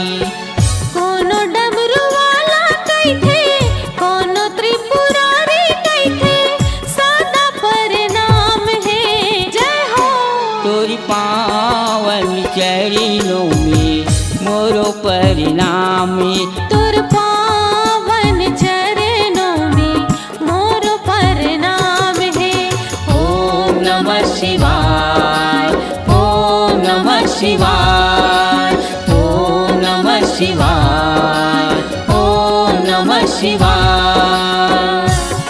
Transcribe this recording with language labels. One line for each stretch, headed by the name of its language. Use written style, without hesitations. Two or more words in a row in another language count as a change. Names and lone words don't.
Chhattisgarhi: कोनो डमरू वाला कैथे, कोनो त्रिपुरारी कैथे, सदा प्रणाम है। जय हो तोरी पावन चरणों में मोरो परिणाम है। तोर पावन चरणों में मोर प्रणाम है।
Sanskrit: ओम नमः शिवाय, ओम नमः शिवाय, ओम नमः शिवाय, ओम नमः शिवाय।